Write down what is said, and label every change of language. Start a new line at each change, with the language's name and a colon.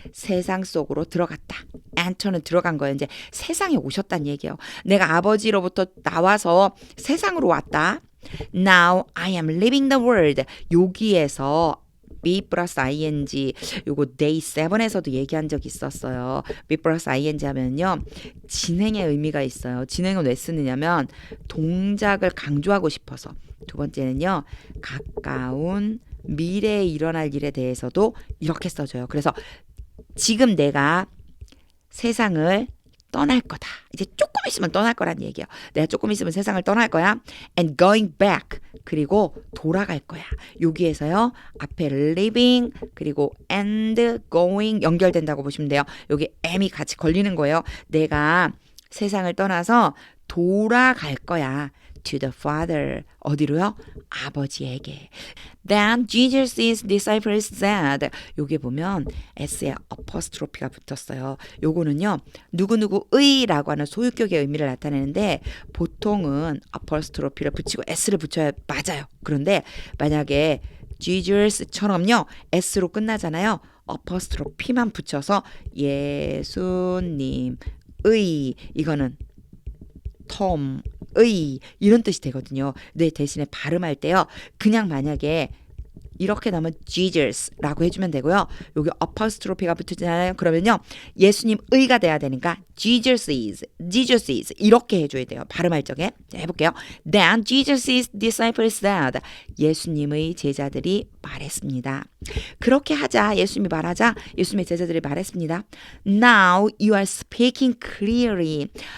Korean: 세상 속으로 들어갔다. enter는 들어간 거예요. 이제 세상에 오셨다는 얘기예요. 내가 아버지로부터 나와서 세상으로 왔다.
English: Now I am leaving the world.
Korean: 여기에서 be 플러스 ing 요거 day 7에서도 얘기한 적이 있었어요. be 플러스 ing 하면요 진행의 의미가 있어요. 진행은 왜 쓰느냐면 동작을 강조하고 싶어서. 두 번째는요 가까운 미래에 일어날 일에 대해서도 이렇게 써줘요. 그래서 지금 내가 세상을 떠날 거다. 이제 조금 있으면 떠날 거란 얘기예요. 내가 조금 있으면 세상을 떠날 거야.
English: And going back.
Korean: 그리고 돌아갈 거야. 여기에서요. 앞에 living 그리고 and going 연결된다고 보시면 돼요. 여기 am이 같이 걸리는 거예요. 내가 세상을 떠나서 돌아갈 거야.
English: To the Father.
Korean: 어디로요? 아버지에게.
English: Then Jesus' disciples said.
Korean: 여기 보면 S에 apostrophe가 붙었어요. 요거는요. 누구누구의라고 하는 소유격의 의미를 나타내는데 보통은 apostrophe를 붙이고 S를 붙여야 맞아요. 그런데 만약에 Jesus처럼요. S로 끝나잖아요. apostrophe만 붙여서 예수님의 이거는 톰의 이런 뜻이 되거든요. 네, 대신에 발음할 때요. 그냥 만약에 이렇게 나오면 Jesus라고 해주면 되고요. 여기 apostrophe가 붙잖아요. 그러면요. 예수님의가 돼야 되니까 Jesus is 이렇게 해줘야 돼요. 발음할 적에. 자, 해볼게요.
English: Then Jesus' disciples said.
Korean: 예수님의 제자들이 말했습니다. 그렇게 하자. 예수님이 말하자. 예수님의 제자들이 말했습니다.
English: Now you are speaking clearly.